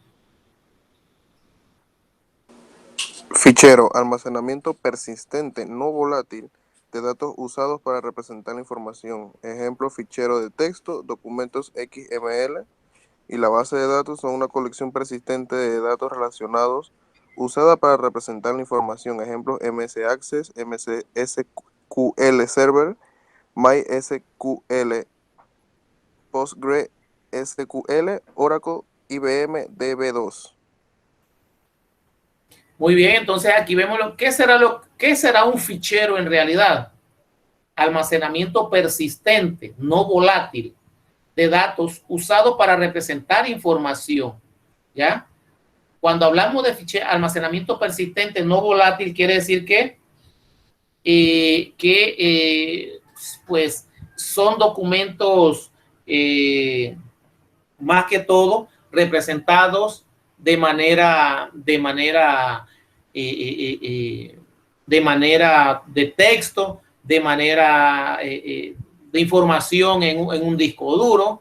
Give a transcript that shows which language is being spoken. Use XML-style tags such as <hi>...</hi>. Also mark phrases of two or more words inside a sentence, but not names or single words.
<es>Fichero, almacenamiento persistente, no volátil, de datos usados para representar la información. Ejemplo, fichero de texto, documentos XML, y la base de datos son una colección persistente de datos relacionados usada para representar la información. Ejemplo, MS Access, MS SQL Server, MySQL, PostgreSQL, Oracle, IBM DB2. Muy bien, entonces aquí vemos qué será un fichero en realidad. Almacenamiento persistente, no volátil, de datos usado para representar información, ¿ya? Cuando hablamos de almacenamiento persistente, no volátil, quiere decir que pues son documentos más que todo representados de manera de texto, de manera de información en un disco duro.</es>